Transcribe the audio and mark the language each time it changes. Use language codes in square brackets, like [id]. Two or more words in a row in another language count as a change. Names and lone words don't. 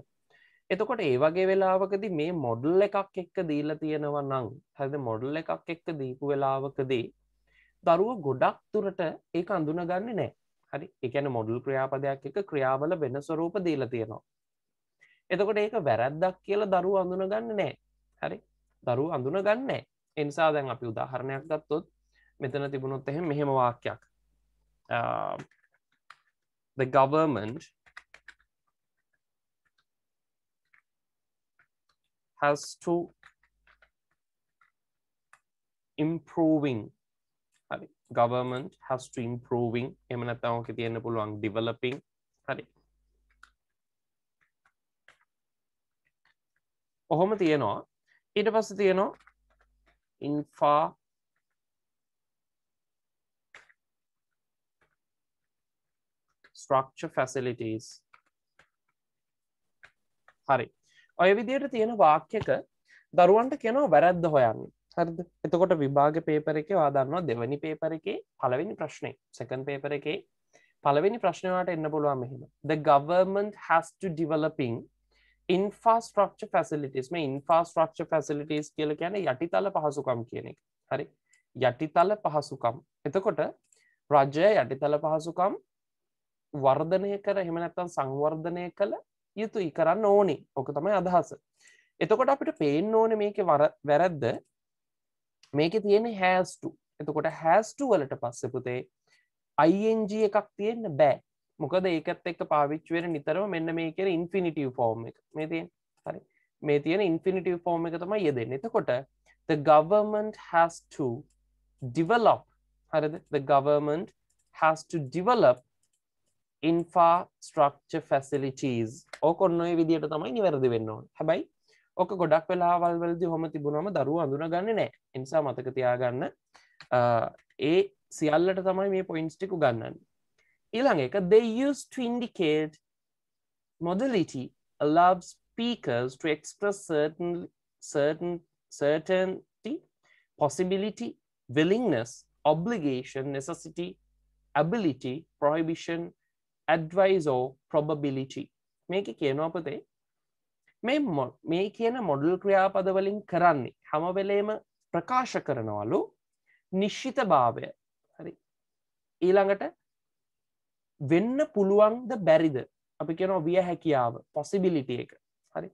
[si] එතකොට ඒ වගේ වෙලාවකදී මේ මොඩල් එකක් එක්ක දීලා තියෙනවා නම් හරිද මොඩල් එකක් එක්ක දීපු වෙලාවකදී දරුවෝ ගොඩක් දුරට ඒක අඳුනගන්නේ නැහැ. හරි ඒ කියන්නේ මොඩල් ක්‍රියාපදයක් එක්ක ක්‍රියාවල වෙන ස්වරූප දීලා තියෙනවා. එතකොට ඒක වැරද්දක් කියලා දරුවෝ අඳුනගන්නේ නැහැ. හරි දරුවෝ අඳුනගන්නේ නැහැ. ඒ නිසා දැන් අපි උදාහරණයක් ගත්තොත් මෙතන තිබුණොත් එහෙම මෙහෙම වාක්‍යයක්. [en] The government has to improving. [si] හරි. [en] Government has to improving. [si] එහෙම නැත්නම් ඔකේ තියෙන්න පුළුවන් developing. හරි. ඔහොම තියෙනවා. ඊට පස්සේ තියෙනවා [en] infrastructure facilities. [si] හරි. ඔය විදිහට තියෙන වාක්‍යයක දරුවන්ට කියනවා වැරද්ද හොයන්න. හරිද? එතකොට විභාග පේපර් එකේ ඔයා දන්නවා දෙවෙනි පේපර් එකේ පළවෙනි ප්‍රශ්නේ. [en] second paper [si] එකේ පළවෙනි ප්‍රශ්නේ වලට එන්න පුළුවන් මෙහෙම. [en] The government has to developing infrastructure facilities. [si] මේ [en] infrastructure facilities [si] කියලා කියන්නේ යටිතල පහසුකම් කියන එක. හරි. යටිතල පහසුකම්. එතකොට රජය යටිතල පහසුකම් වර්ධනය කර එහෙම නැත්නම් සංවර්ධනය කළ යුතුයි කරන්න ඕනේ. ඔක තමයි අදහස. එතකොට අපිට පේන්න ඕනේ මේකේ වැරද්ද මේකේ තියෙන්නේ [en] has to. [si] එතකොට [en] has to [si] වලට පස්සේ පුතේ ing එකක් තියෙන්න බෑ. මොකද ඒකත් එක්ක පාවිච්චි වෙන නිතරම මෙන්න මේ කියන [en] infinitive form [si] එක. මේ තියෙන. හරි. මේ තියෙන [en] infinitive form [si] එක තමයි යෙදෙන්නේ. [en] එතකොට the government has to develop. හරිද? The government has to develop infrastructure facilities. [si] ඕක ඔන්න ඔය විදිහට තමයි නිවැරදි වෙන්න ඕනේ. හැබැයි ඕක ගොඩක් වෙලාවල් වලදී ඔහොම තිබුණාම දරුවෝ අඳුනගන්නේ නැහැ. ඒ නිසා මතක තියාගන්න ඒ සියල්ලට තමයි මේ පොයින්ට්ස් ටික උගන්වන්නේ. ඊළඟ එක [en] they used to indicate modality allows speakers to express certainty, possibility, willingness, obligation, necessity, ability, prohibition, advice or probability. [si] මේක කියනවා පුතේ මේ කියන මොඩල් ක්‍රියාපද වලින් කරන්නේ හැම වෙලේම ප්‍රකාශ කරනවලු නිශ්චිතභාවය. හරි. ඊළඟට වෙන්න පුළුවන්ද බැරිද? අපි කියනවා විය හැකියාව possibility එක. හරි.